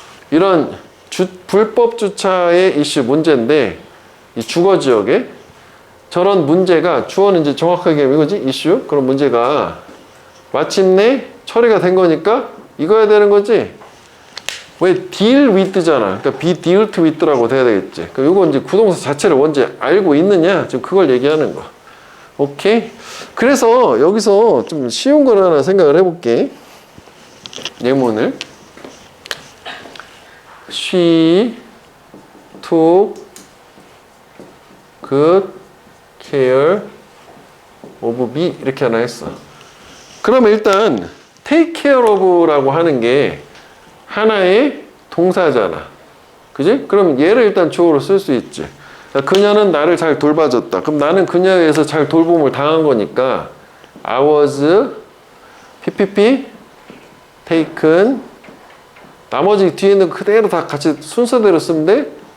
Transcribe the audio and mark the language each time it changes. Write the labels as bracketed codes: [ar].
[ko] 이런 불법 주차의 이슈 문제인데 이 주거 지역에 저런 문제가 주어는 이제 정확하게 이거지 이슈 그런 문제가 마침내 처리가 된 거니까 이거야 되는 거지. 왜 deal with잖아. 그러니까 [en] be dealt with [ko] 라고 돼야 되겠지. 그러니까 이거 이제 구동사 자체를 언제 알고 있느냐 지금 그걸 얘기하는 거. 오케이. 그래서 여기서 좀 쉬운 걸 하나 생각을 해볼게. 예문을 [en] She took good care of me [ko] 이렇게 하나 했어. 그러면 일단 take care of라고 하는 게 하나의 동사잖아. 그지? 그럼 얘를 일단 주어로 쓸 수 있지. 그녀는 나를 잘 돌봐줬다. 그럼 나는 그녀에 의해서 잘 돌봄을 당한 거니까 [en] I was PPP taken [ko] 나머지 뒤에 있는 거 그대로 다 같이 순서대로 쓰면 돼.